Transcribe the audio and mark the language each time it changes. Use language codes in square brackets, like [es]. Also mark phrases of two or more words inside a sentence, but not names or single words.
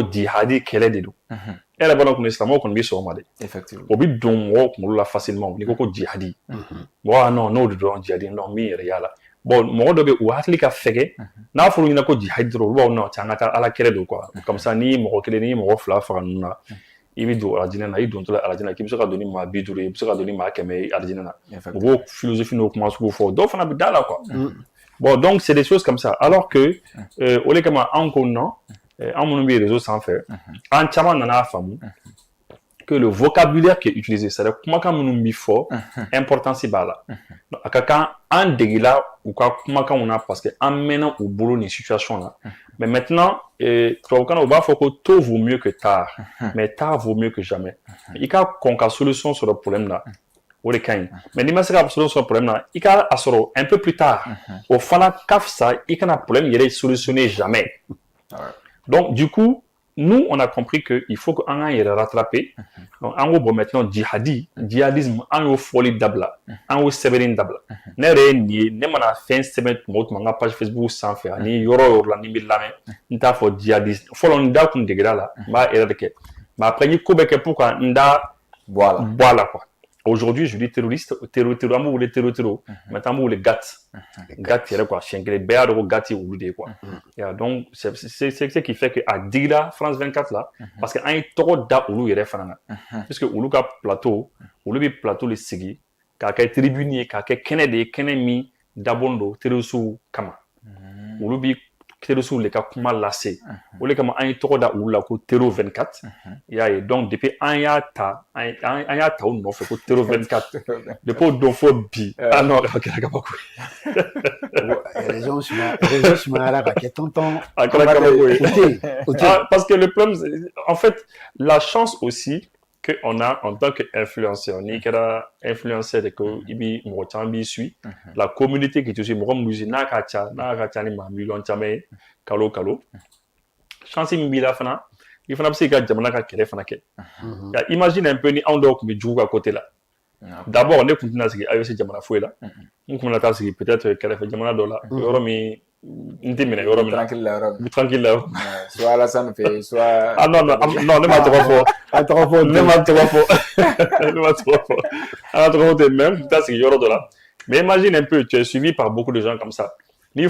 [bm] jihadi kɛlɛ de don e yɛrɛ b'a dɔn kɔni silamɛw kɔni bɛ sɔn o ma dɛ o bɛ don mɔgɔw kunkolo la facilement n'i ko ko jihadi mɔgɔ non n'o de dɔn jihadi non min yɛrɛ y'a la bon mɔgɔ dɔ bɛ u hakili ka fɛgɛ n'a fɔra ɲɛna ko jihadi dɔrɔn olu b'a fɔ non cɛ an ka taa ala kɛlɛ don [fr] quoi comme ça [bm] ni mɔgɔ kelen ni mɔgɔ fila faga ninnu na i bɛ don aladinɛ na i dontɔ la aladinɛ k'i bɛ se ka don ni maa 50 ye i bɛ se ka don ni maa 100 ye aladinɛ na u b'o philosophie n'o kuma sugu fɔ dɔw fana bɛ da la quoi [fr] bon donc c'est des choses comme ça alors que [bm] o de kama anw ko non an minnu bɛ réseau sanfɛ an caman nana faamu [fr] que le vocabulaire qui est utilisé c'est-à-dire [bm] kumakan minnu bɛ fɔ importance b'a la a ka kan an degela u ka kumakanw na parce que an mɛnna u bolo nin [fr] situation là mais maintenant [bm] tubabukan na u b'a fɔ ko [fr] tôt vaut mieux que tard mais tard vaut mieux que jamais [bm] i ka kɔn ka solution sɔrɔ problème na o de ka ɲi mais n'i ma se ka solution sɔrɔ problème na i ka a sɔrɔ [fr] un peu plus tard [bm] o fana ka fisa i kana problème yɛrɛ [fr] solutionner jamais donc du coup nous on a compris que il faut que [bm] an k'an yɛrɛ [fr] rattraper donc [bm] an ko [fr] bon maintenant djihadisme [bm] an y'o fɔli dabila an y'o sɛbɛnni dabila ne yɛrɛ ye nin ye ne mana fɛn sɛbɛn tuma o tuma an ka page Facebook sanfɛ ani yɔrɔ o yɔrɔ la ni n bɛ lamɛn n t'a fɔ djihadiste fɔlɔ n da kun degera la n b'a [fr] erreur de [bm] kɛ [fr] mais après [bm] n ye ko bɛɛ kɛ [fr] pour que [bm] n da bɔ a la [fr] quoi aujourd'hui je dis terroriste [bm] an b'u wele terror maintenant an b'u wele GAT yɛrɛ quoi siɲɛ kelen bɛɛ y'a dɔn ko GAT ye olu de ye quoi [fr] donc c'est ce qui fait que [bm] a digira France 24 là [fr] parce que [bm] an ye tɔgɔ da olu yɛrɛ fana na puisque olu ka plateau olu bɛ plateau le sigi k'a kɛ tribune ye k'a kɛ kɛnɛ de ye kɛnɛ min dabɔlen don terroriste kama olu bɛ terroriste le ka kuma lase o de kama an ye tɔgɔ da olu la ko terror 24 i y'a ye [fr] donc depuis [bm] an y'a ta o nɔfɛ ko terror 24 depuis o don fo bi [fr] ah non [bm] a kɛra kabako ye réseau sumayara ka kɛ tonton a kɛra kabako ye [fr] parce que le problème en fait la chance aussi que on a en tant qu'influenceur [bm] n'i kɛra influenceur de ko i bi mɔgɔ caman b'i suit [fr] la communauté qui te suit [bm] mɔgɔ minnu n'a ka ca ni maa miliyɔn caman ye kalo chance min b'i la fana i fana bɛ se ka jamana ka kɛlɛ fana kɛ [fr] imagine un peu [bm] ni anw dɔw tun bɛ jugu ka côté la d'abord ne tun tɛna sigi AEC jamana foyi la n tun bɛna taa sigi peut-être kɛrɛfɛ jamana dɔ la yɔrɔ min n tɛ minɛ yɔrɔ min na tranquille la yɔrɔ soit Alassane fɛ soit [fr] ah non [bm] ne ma tɔgɔ fɔ an ka tɔgɔ fɔ ten mais n tun t'a sigi yɔrɔ dɔ la [fr] mais imagine un peu tu es suivi par beaucoup de gens comme ça [bm] ni